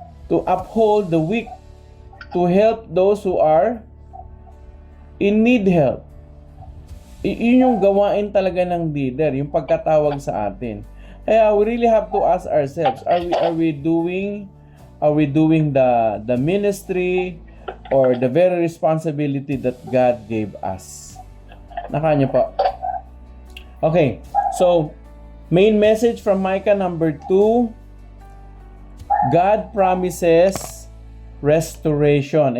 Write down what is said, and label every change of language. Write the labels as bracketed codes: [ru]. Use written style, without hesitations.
[en] To uphold the weak, to help those who are in need help. [tl] Yun yung gawain talaga ng leader, yung pagkatawag sa atin. [en] Kaya we really have to ask ourselves, are we doing the ministry or the very responsibility that God gave us? [tl] Nakanya po. [en] Okay, so main message from Micah number 2, God promises restoration.